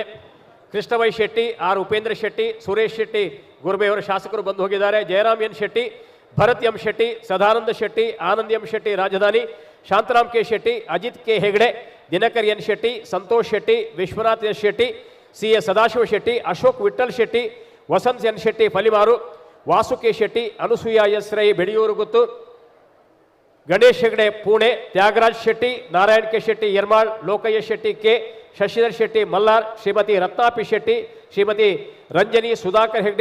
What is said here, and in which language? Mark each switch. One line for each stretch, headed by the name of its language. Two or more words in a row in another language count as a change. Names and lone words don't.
Kannada: ಕೃಷ್ಣವೈ ಶೆಟ್ಟಿ, ಆರ್ ಉಪೇಂದ್ರ ಶೆಟ್ಟಿ, ಸುರೇಶ್ ಶೆಟ್ಟಿ ಗುರುಬೆಯವರ ಶಾಸಕರು ಬಂದು ಹೋಗಿದ್ದಾರೆ, ಜಯರಾಮ್ ಎನ್ ಶೆಟ್ಟಿ, ಭರತ್ ಎಂ ಶೆಟ್ಟಿ, ಸದಾನಂದ ಶೆಟ್ಟಿ, ಆನಂದ್ ಎಂ ಶೆಟ್ಟಿ ರಾಜಧಾನಿ, ಶಾಂತರಾಮ್ ಕೆ ಶೆಟ್ಟಿ, ಅಜಿತ್ ಕೆ ಹೆಗ್ಡೆ, ದಿನಕರ್ ಎನ್ ಶೆಟ್ಟಿ, ಸಂತೋಷ್ ಶೆಟ್ಟಿ, ವಿಶ್ವನಾಥ್ ಎಸ್ ಶೆಟ್ಟಿ, ಸಿ ಎಸ್ ಸದಾಶಿವ ಶೆಟ್ಟಿ, ಅಶೋಕ್ ವಿಠಲ್ ಶೆಟ್ಟಿ, ವಸಂತ್ ಎನ್ ಶೆಟ್ಟಿ ಫಲಿಮಾರು, ವಾಸು ಕೆ ಶೆಟ್ಟಿ, ಅನುಸೂಯ ಎಸ್ ರೈ ಬೆಳೆಯೂರು ಗುತ್ತು, ಗಣೇಶ್ ಹೆಗ್ಡೆ ಪುಣೆ, ತ್ಯಾಗರಾಜ್ ಶೆಟ್ಟಿ, ನಾರಾಯಣ್ ಕೆ ಶೆಟ್ಟಿ ಯರ್ಮಾಳ್, ಲೋಕಯ್ಯ ಶೆಟ್ಟಿ ಕೆ, ಶಶಿಧರ್ ಶೆಟ್ಟಿ ಮಲ್ಲಾರ್, ಶ್ರೀಮತಿ ರತ್ನಾಪಿ ಶೆಟ್ಟಿ, ಶ್ರೀಮತಿ ರಂಜನಿ ಸುಧಾಕರ್ ಹೆಗ್ಡೆ